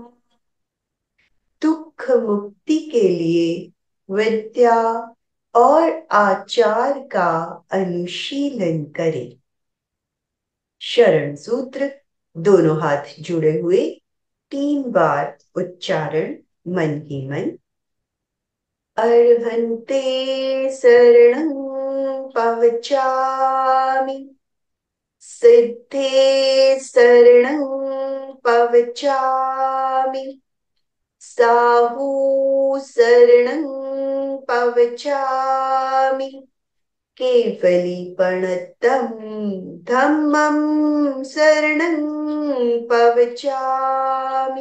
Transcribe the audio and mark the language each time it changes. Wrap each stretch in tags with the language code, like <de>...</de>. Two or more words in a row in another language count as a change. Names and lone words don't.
<hi>दुख मुक्ति के लिए विद्या और आचार का अनुशीलन करें। शरण सूत्र, दोनों हाथ जुड़े हुए, 3 बार उच्चारण मन ही मन।</hi> <pra>अर्हन्ते शरणं पवचामि, सिद्धे शरणं पवचामि, साहू शरणं पवचामि, केवली प्रणतम धम्मं शरणं पवचामि।</pra>